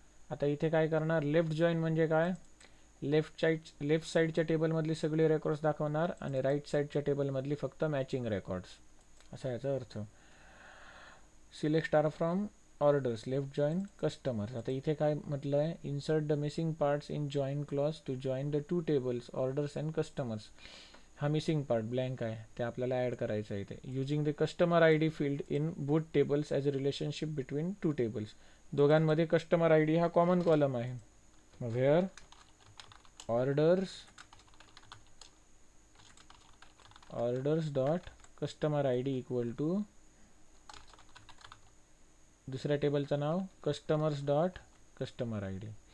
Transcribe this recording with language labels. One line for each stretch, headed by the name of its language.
Marathi: आता इथे काय करणार, लेफ्ट जॉईन म्हणजे काय, लेफ्ट साईडच्या टेबलमधली सगळे रेकॉर्ड्स दाखवणार आणि राईट साईडच्या टेबलमधली फक्त मॅचिंग रेकॉर्ड्स, असा याचा अर्थ.
English: Select star from orders, left join customers.
Marathi: आता इथे काय म्हटलं आहे,
English: Insert the missing parts in join clause to join the 2 tables orders and customers.
Marathi: हा मिसिंग पार्ट ब्लँक आहे, ते आपल्याला ॲड करायचं आहे इथे.
English: Using the customer I D field in both tables as a relationship between 2 tables.
Marathi: दोघांमध्ये customer I D हा common column आहे.
English: मग where orders dot customer I D equal to
Marathi: दुसऱ्या टेबलचं नाव
English: Customers dot customer I D.